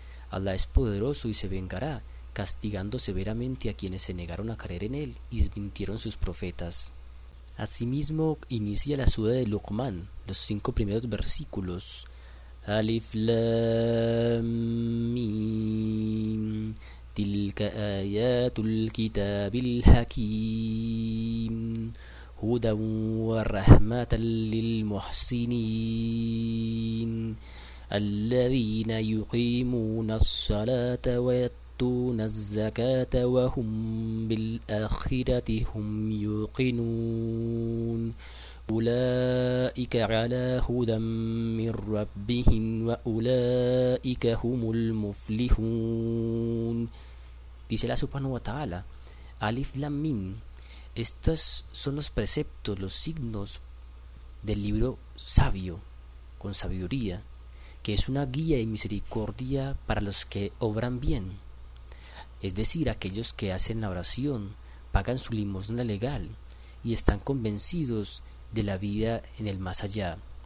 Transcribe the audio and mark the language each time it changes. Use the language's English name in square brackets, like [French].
[Spanish] Allah es poderoso y se vengará, castigando severamente a quienes se negaron a creer en Él y desmintieron sus profetas. Asimismo, inicia la sura de Luqman, los 5 primeros versículos. Alif Lam Mim. [Arabic] تلك آيات الكتاب الحكيم هدى ورحمة للمحسنين الذين يقيمون الصلاة ويؤتون الزكاة وهم بالآخرة هم يوقنون أولئك على هدى من ربهم وأولئك هم المفلحون. [Spanish] Dice la Subhanahu wa Ta'ala, Alif Lam Mim, estos son los preceptos, los signos del libro sabio, con sabiduría, que es una guía y misericordia para los que obran bien, es decir, aquellos que hacen la oración, pagan su limosna legal y están convencidos de la vida en el más allá.